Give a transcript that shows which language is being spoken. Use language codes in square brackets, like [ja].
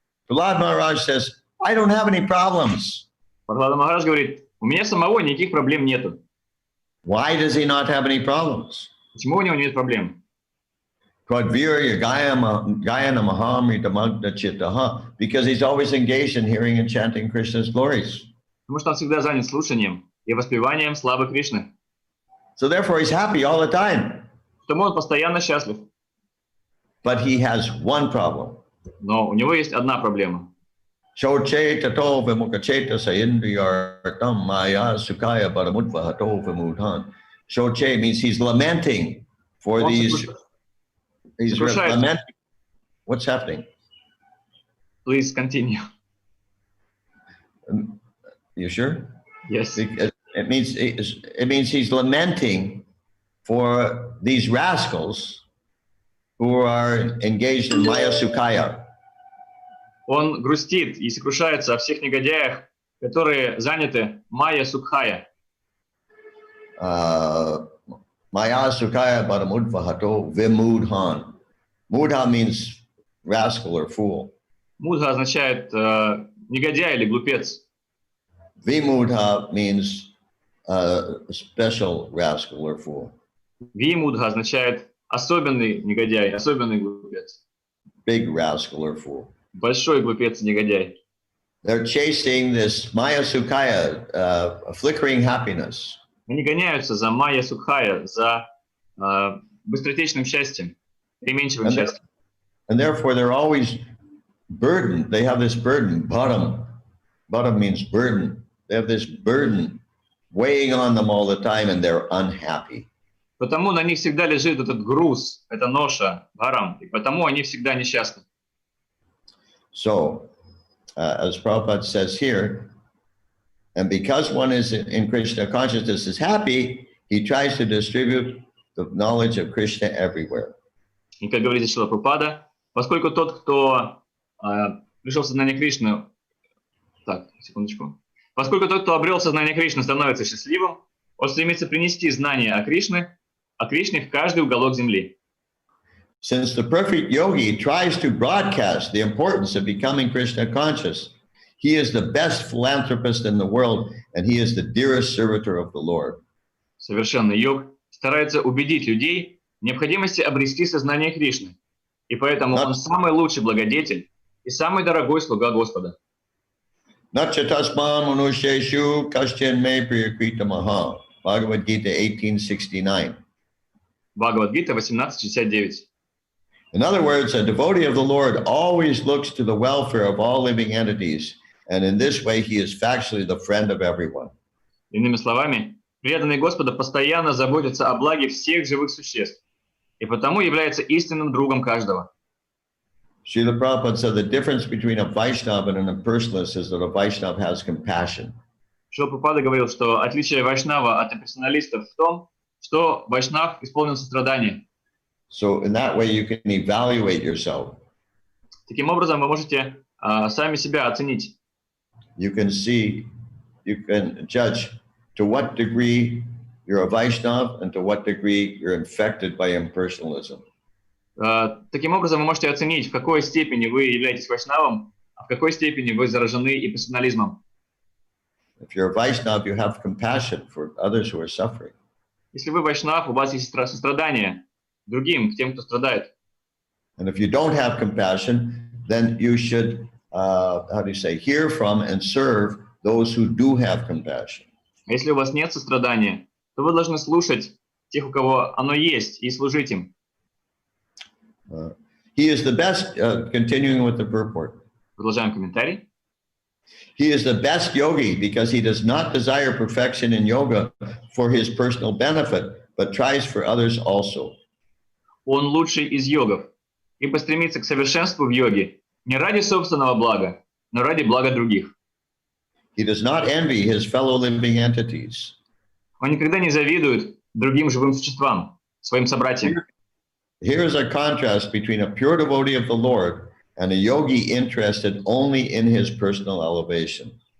[en] Prahlad Maharaj says, I don't have any problems. [ru] Прахлада Махарадж говорит, у меня самого никаких проблем нету. [en] Why does he not have any problems? [ru] Почему у него нет проблем? [sa] Twadvirya Gayana Mahamrita Magna Chittaha, [en] because he's always engaged in hearing and chanting Krishna's glories. [ru] Потому что он всегда занят слушанием и воспеванием славы Кришны. [en] So therefore he's happy all the time. [ru] Потому он постоянно счастлив. [en] But he has one problem. [ru] Но у него есть одна проблема. [sa] Shoche tato vimukacheta sayindriyartam maya sukaya paramudva hato vimudhan. [en] Shoche means he's lamenting for these. He's lamenting. What's happening? Please continue. You sure? Yes. It means he's lamenting for these rascals who are engaged in maya sukaya. [ru] Он грустит и сокрушается о всех негодяях, которые заняты майя сукхая. [sa] Maya sukaya paramudvahato vimudhan. [en] Mudha means rascal or fool. [ru] Мудха означает негодяй или глупец. [en] Vimudha means special rascal or fool. [ru] Вимудха означает особенный негодяй, особенный глупец. [en] Big rascal or fool. [ru] Большой глупец и негодяй. [en] They're chasing this Maya Sukaya, flickering happiness. [ru] Они гоняются за майя сукхая, за быстротечным счастьем, переменчивым счастьем. [en] And therefore they're always burdened. They have this burden. Bottom means burden. They have this burden weighing on them all the time, and they're unhappy. [ru] Потому на них всегда лежит этот груз, эта ноша, барам, и потому они всегда несчастны. [en] So, as Prabhupada says here, and because one is in Krishna consciousness is happy, he tries to distribute the knowledge of Krishna everywhere. [ru] И как говорит Шрила Прабхупада, поскольку тот, кто пришел в сознание Кришны, поскольку тот, кто обрел сознание Кришны, становится счастливым, он стремится принести знания о Кришне в каждый уголок земли. [en] Since the perfect yogi tries to broadcast the importance of becoming Krishna conscious, he is the best philanthropist in the world, and he is the dearest servitor of the Lord. [ru] Совершенный йог старается убедить людей в необходимости обрести сознание Кришны, и поэтому он самый лучший благодетель и самый дорогой слуга Господа. [sa] Nachatasman manusheshu kaschin me priyakrita maha. [en] Bhagavad Gita 1869. [ru] Бхагавад-гита 18.69. [en] In other words, a devotee of the Lord always looks to the welfare of all living entities, and in this way he is factually the friend of everyone. [ru] Иными словами, преданный Господа постоянно заботится о благе всех живых существ, и потому является истинным другом каждого. [en] Srila Prabhupada said the difference between a Vaishnava and an impersonalist is that a Vaishnava has compassion. [ru] Шрила Прабхупада говорил, что отличие вайшнава от имперсоналистов в том, что вайшнав исполнен сострадания. [en] So in that way you can evaluate yourself. [ru] Таким образом, вы можете сами себя оценить. [en] You can judge to what degree you're a Vaishnava and to what degree you're infected by impersonalism. [ru] Таким образом, вы можете оценить, в какой степени вы являетесь вайшнавом, а в какой степени вы заражены имперсонализмом. [en] If you're a Vaishnava, you have compassion for others who are suffering. [ru] Если вы вайшнав, у вас есть сострадание другим, к тем, кто страдает. [en] And if you don't have compassion, then you should, hear from and serve those who do have compassion. [ru] А если у вас нет сострадания, то вы должны слушать тех, у кого оно есть, и служить им. [en] He is the best, continuing with the purport. [ru] Продолжаем комментарий. [en] He is the best yogi because he does not desire perfection in yoga for his personal benefit, but tries for others also. [ru] Он лучший из йогов, ибо стремится к совершенству в йоге не ради собственного блага, но ради блага других. [en] He does not envy his fellow living entities. [ru] Он никогда не завидует другим живым существам, своим собратьям. [en] Here is a contrast between a pure devotee of the Lord and a yogi interested only in his personal elevation.